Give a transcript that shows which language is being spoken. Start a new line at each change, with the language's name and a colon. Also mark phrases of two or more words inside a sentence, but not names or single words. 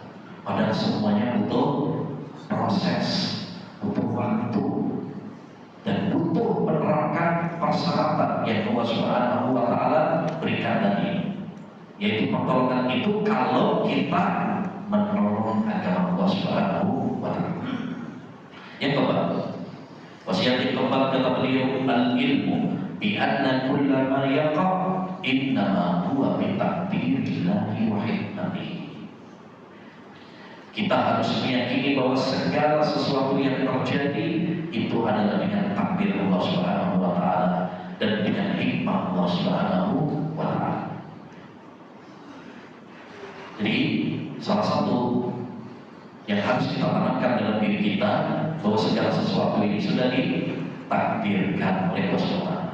Indonesian: Padahal semuanya butuh proses, butuh waktu, dan butuh menerapkan persyaratan yang Allah
Arabic: سبحانه وتعالى
Indonesian: berikan tadi. Yaitu pertolongan itu kalau kita menolong agama Allah
Arabic: سبحانه وتعالى.
Indonesian: Yang keempat, wasiat yang keempat kata beliau,
Arabic: العلم بأن كل ما يقع إنما هو بتقدير الله وحكمته.
Indonesian: Kita harus meyakini bahwa segala sesuatu yang terjadi itu adalah dengan takdir Allah
Arabic: سبحانه وتعالى
Indonesian: dan dengan hikmah Allah
Arabic: سبحانه وتعالى.
Indonesian: Jadi salah satu yang harus kita tanamkan dalam diri kita bahwa segala sesuatu ini sudah ditakdirkan oleh Allah
Arabic: سبحانه وتعالى.